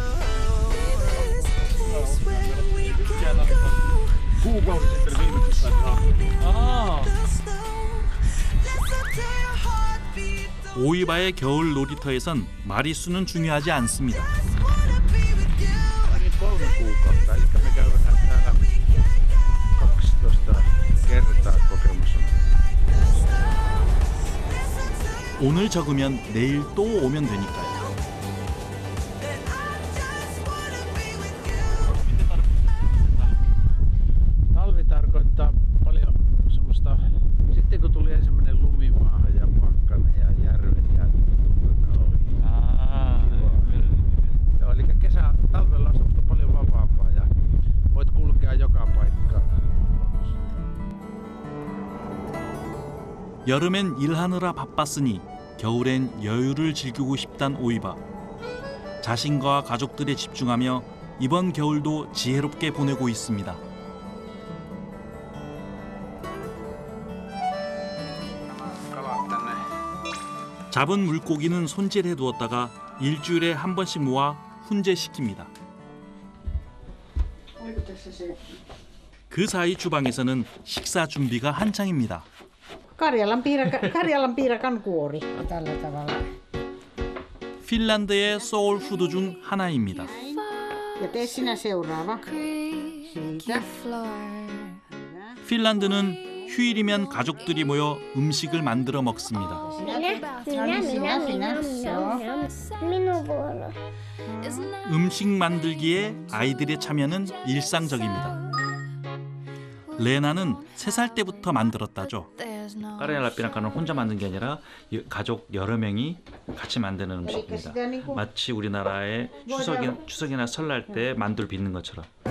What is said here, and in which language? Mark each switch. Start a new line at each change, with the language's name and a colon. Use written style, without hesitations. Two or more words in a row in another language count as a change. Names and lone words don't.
Korean: 오이바의 겨울 놀이터에선 마리수는 중요하지 않습니다.
Finnish: 3 kuukautta, eli me käydään täällä 12 kertaa kokemassa.
Korean: 오늘 적으면 내일 또 오면 되니까요.
Finnish: Talvi tarkoittaa paljon semmoista, sitten kun tuli ensimmäinen lumimaaha ja pakkanen ja järvet jäätyvät oli. Joo, eli talvella on semmoista paljon vapaampaa ja voit kulkea joka paikkaan.
Korean: 여름엔 일하느라 바빴으니 겨울엔 여유를 즐기고 싶단 오이바. 자신과 가족들에 집중하며 이번 겨울도 지혜롭게 보내고 있습니다.
Finnish: Kalat tänne.
Korean: 잡은 물고기는 손질해 두었다가 일주일에 한 번씩 모아 훈제시킵니다. 그 사이 주방에서는 식사 준비가 한창입니다.
Finnish: Karjalan piirakan kuori tällä tavalla.
Korean: 핀란드의 소울 푸드 중 하나입니다.
Finnish: Ja tee sinä seuraava. Siitä.
Korean: 핀란드는 휴일이면 가족들이 모여 음식을 만들어 먹습니다.
Finnish: Minun vuoro.
Korean: 음식 만들기에 아이들의 참여는 일상적입니다. 레나는 3살 때부터 만들었다죠. 까르얄라삐라카는 혼자 만든 게 아니라 가족 여러 명이 같이 만드는 음식입니다. 마치 우리나라의 추석이나 설날 때 만두를 빚는 것처럼.